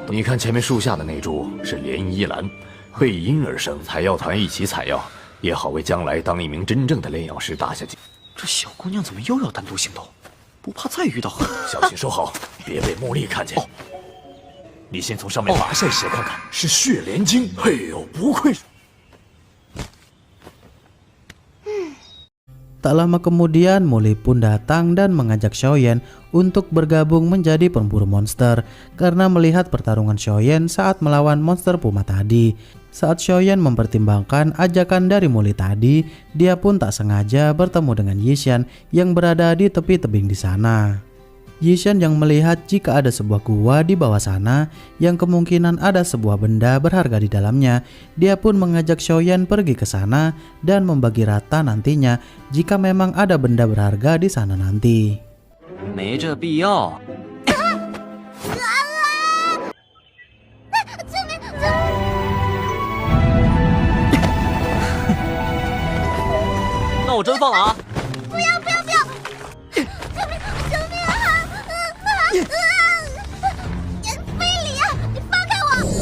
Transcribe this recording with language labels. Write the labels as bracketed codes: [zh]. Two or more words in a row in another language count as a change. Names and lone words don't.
[zh] 你看前面树下的那株是涟漪兰，背阴而生，采药团一起采药，也好为将来当一名真正的炼药师打下基。这小姑娘怎么又要单独行动？不怕再遇到狠？小心收好，别被茉莉看见。你先从上面拔下一些看看，是血莲精。哎呦，不愧是。 [id] Tak lama kemudian Muli pun datang dan mengajak Xiaoyan untuk bergabung menjadi pemburu monster karena melihat pertarungan Xiaoyan saat melawan monster puma tadi. Saat Xiaoyan mempertimbangkan ajakan dari Muli tadi, dia pun tak sengaja bertemu dengan Yixian yang berada di tepi tebing di sana. Yixian yang melihat jika ada sebuah gua di bawah sana yang kemungkinan ada sebuah benda berharga di dalamnya, dia pun mengajak Xiaoyan pergi ke sana dan membagi rata nantinya jika memang ada benda berharga di sana nanti. [zh] 没这必要。那我真放了啊！非礼啊！你放开我！